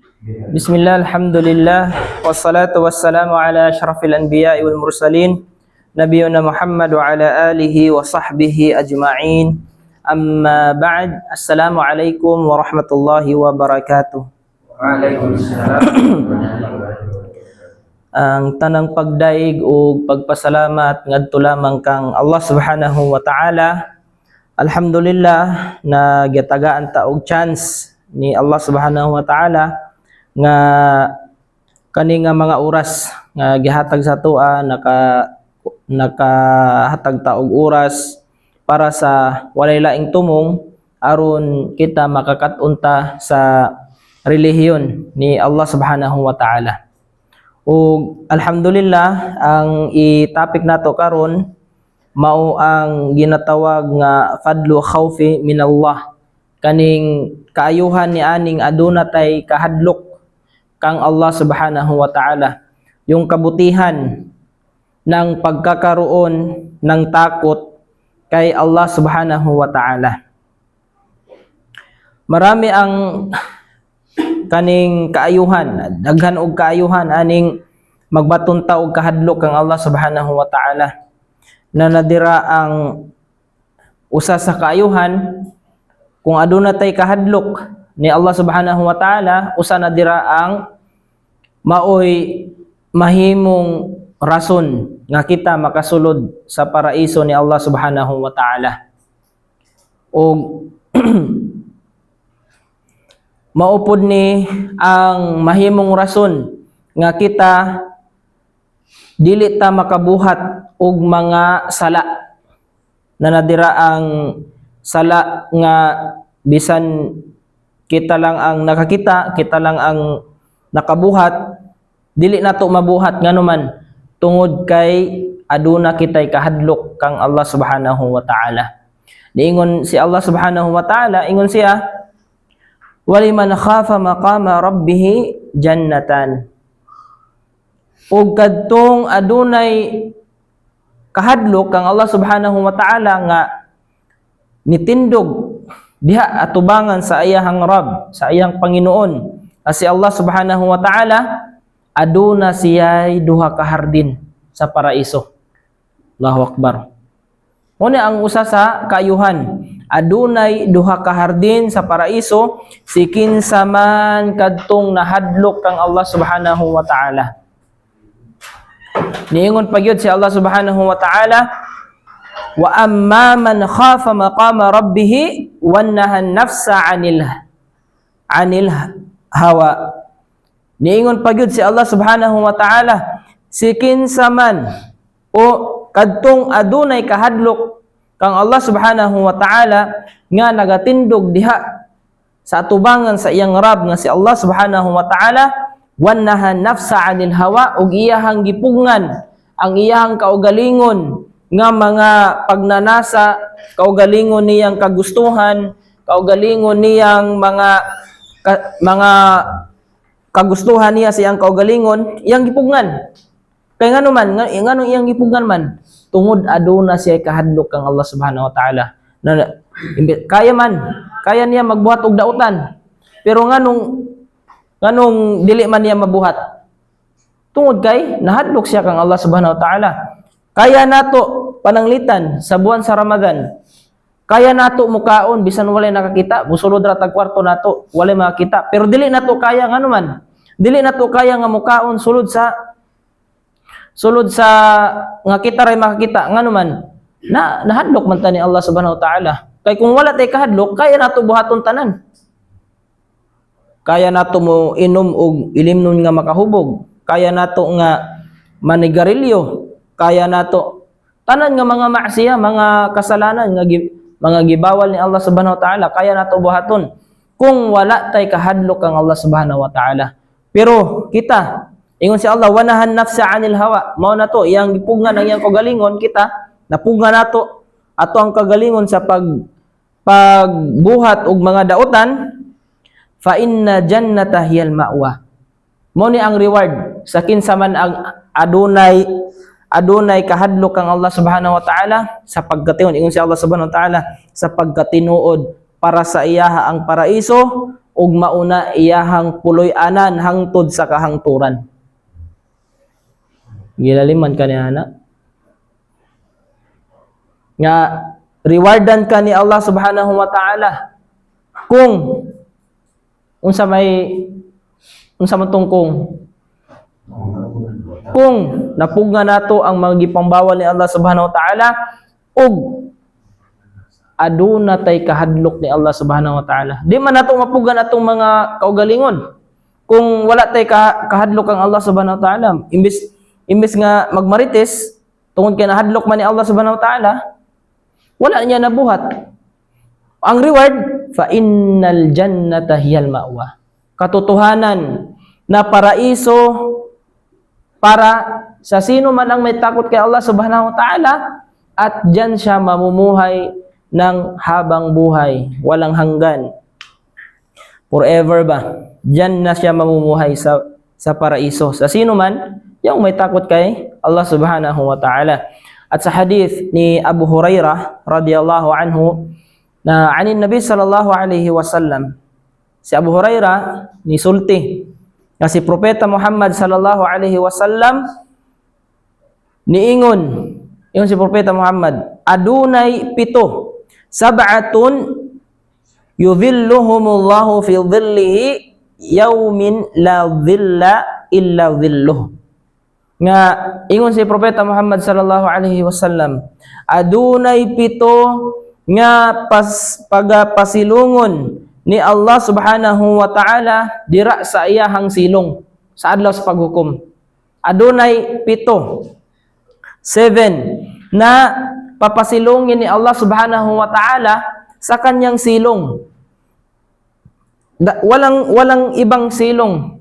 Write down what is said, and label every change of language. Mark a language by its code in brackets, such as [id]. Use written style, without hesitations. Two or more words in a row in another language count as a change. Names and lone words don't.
[ar] بسم الله، الحمد لله، والصلاة والسلام على أشرف الأنبياء والمرسلين، نبينا محمد وعلى آله وصحبه أجمعين. أما بعد، السلام عليكم ورحمة الله وبركاته. وعليكم السلام. [ceb] Ang tanang pagdaig o pagpasalamat ngadto lamang kang Allah [ar] سبحانه وتعالى. [ceb] Alhamdulillah na gitagaan ta og chance ni Allah [ar] سبحانه وتعالى [ceb] nga kani nga mga oras nga gihatag sa atoa nakahatag ta og oras para sa walay laing tumong aron kita makakatunta sa relihiyon ni Allah [ar] سبحانه وتعالى. [ceb] Ug alhamdulillah ang i-topic nato karon mao ang ginatawag nga [ar] فضل الخوف من الله, [ceb] kaning kaayuhan ni aning aduna tay kahadlok kang Allah [ar] سبحانه وتعالى, [tl] yung kabutihan ng pagkakaroon ng takot kay Allah [ar] سبحانه وتعالى. [ceb] Marami ang kaning kaayuhan, daghan og kaayuhan aning magbatunta og kahadlok kang Allah [ar] سبحانه وتعالى, [ceb] na nadira ang usa sa kaayuhan kung aduna tay kahadlok ni Allah [ar] سبحانه وتعالى, [ceb] usa na dira ang maoy mahimong rason nga kita makasulod sa paraiso ni Allah [ar] سبحانه وتعالى. [ceb] O maupod ni ang mahimong rason nga kita dili ta makabuhat og mga sala, na nadira ang sala nga bisan kita lang ang nakakita, kita lang ang nakabuhat, dili nato mabuhat nganuman tungod kay aduna kitay kahadlok kang Allah [ar] سبحانه وتعالى. [ceb] Niingon si Allah [ar] سبحانه وتعالى, [ceb] ingon siya, [ar] ولمن خاف مقام ربه جنتان. [ceb] Ug kadtong adunay kahadlok kang Allah [ar] سبحانه وتعالى [ceb] nga nitindog diha atubangan sa iyahang Rabb, sa iyang Panginoon, si Allah [ar] سبحانه وتعالى, [ceb] aduna siya'y duha ka hardin sa paraiso. [ar] الله أكبر. [ceb] Muna ang usa sa kaayuhan, adunay duha ka hardin sa paraiso, sikin sa man kadtong nahadlok kang Allah [ar] سبحانه وتعالى. [ceb] Niingon pagyud si [ar] Allah سبحانه وتعالى، وأما من خاف مقام ربه ونهى النفس عن الهوى. [ceb] Niingon pagyud si Allah [ar] سبحانه وتعالى, [ceb] sikin saman o kadtong adunay kahadlok kang Allah [ar] سبحانه وتعالى [ceb] nga nagatindog diha sa atubangan sa iyang Rabb nga si Allah [ar] سبحانه وتعالى, ونهى النفس عن الهوى, [ceb] ug iyahang gipugngan ang iyahang kaugalingon nga mga pagnanasa, kaugalingon niyang kagustuhan, kaugalingon niyang mga kagustuhan niya siyang kaugalingon, iyang gipugngan. Kay ngano man, ngano iyang gipugngan man, tungod aduna siya kahadlok kang Allah [ar] سبحانه وتعالى. [ceb] Kaya niya magbuhat og dautan. Pero nganong dili man niya mabuhat? Tungod kay nahadlok siya kang Allah [ar] سبحانه وتعالى. [ceb] Kaya nato pananglitan sa buwan sa Ramadan. Kaya nato mukaon bisan walay nakakita, musulod ra tag kwarto nato, walay makakita. Pero dili nato kaya ngano man. Dili nato kaya nga mukaon sulod sa nga kita ray makakita ngano man. Nahadlok man ta ni Allah [ar] سبحانه وتعالى. [ceb] Kay kung wala tay kahadlok, kaya nato buhaton tanan. Kaya nato mo inom og ilimnon nga makahubog. Kaya nato nga manigarilyo. Kaya nato tanan nga mga maksiya, mga kasalanan nga mga gibawal ni Allah [ar] سبحانه وتعالى, [ceb] kaya nato buhaton kung wala tay kahadlok kang Allah [ar] سبحانه وتعالى. [ceb] Pero kita, ingon si Allah, [ar] ونهى النفس عن الهوى, [ceb] mao na to iyang gipugnan ang iyang kagalingon, kita napugnan nato ato ang kagalingon sa pagbuhat og mga dautan, [ar] فإن الجنة هي المأوى. [ceb] Mao ni ang reward sa kinsa man ang adunay kahadlok kang Allah [ar] سبحانه وتعالى [ceb] sa pagkatinuod. Ingon si Allah [ar] سبحانه وتعالى, [ceb] sa pagkatinuod para sa iyaha ang paraiso, ug mauna iyahang puloy-anan hangtod sa kahangturan. Gilaliman ka niya na. Nga rewardan ka ni Allah [ar] سبحانه وتعالى [ceb] kung unsa man tong kung napugna nato ang mga gipangbawal ni Allah [ar] سبحانه وتعالى [ceb] ug aduna tay kahadlok ni Allah [ar] سبحانه وتعالى. [ceb] Di man nato mapugan atong mga kaugalingon. Kung wala tay kahadlok ang Allah [ar] سبحانه وتعالى, [ceb] imbis nga magmarites tungod kay nahadlok man ni Allah [ar] سبحانه وتعالى, [ceb] wala niya nabuhat. Ang reward, [ar] فإن الجنة هي المأوى. [tl] Katotohanan na paraiso para sa sino man ang may takot kay Allah [ar] سبحانه وتعالى, [tl] at diyan siya mamumuhay ng habang buhay, walang hanggan. Forever ba? Diyan na siya mamumuhay sa paraiso. Sa sino man yung may takot kay Allah [ar] سبحانه وتعالى. [ceb] At sa hadith ni Abu Hurairah [ar] رضي الله عنه [ceb] na [ar] عن النبي صلى الله عليه وسلم, [ceb] si Abu Hurairah ni sulti na si Propeta Muhammad [ar] صلى الله عليه وسلم [ceb] niingon, yung si Propeta Muhammad, adunay 7 [ar] سبعة يظلهم الله في ظله يوم لا ظل إلا ظله. [ceb] Nga ingon si Propeta Muhammad [ar] صلى الله عليه وسلم, [ceb] adunay 7 nga pagapasilungon ni Allah [ar] سبحانه وتعالى [ceb] dira sa iyahang silong sa adlaw sa paghukom. [tl] Adunay 7 na papasilungin ni Allah [ar] سبحانه وتعالى [tl] sa kanyang silong. Walang ibang silong.